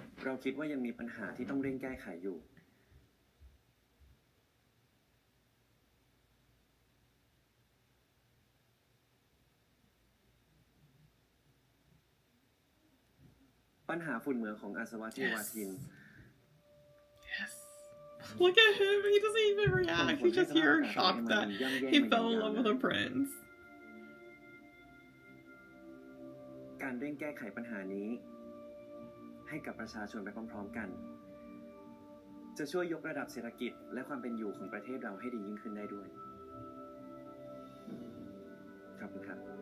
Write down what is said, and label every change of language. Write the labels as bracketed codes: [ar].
[th] เราคิดว่ายังมีปัญหาที่ต้องเร่งแก้ไขอยู่ปัญหาฝุ่นเหมืองของอาสวะเทวาทิน [en] Yes. Look at him. He doesn't even react. He's just here shocked that he fell in love with a prince. [th] การเร่งแก้ไขปัญหานี้ให้กับประชาชนไปพร้อมๆกันจะช่วยยกระดับเศรษฐกิจและความเป็นอยู่ของประเทศเราให้ดียิ่งขึ้นได้ด้วยขอบคุณครับ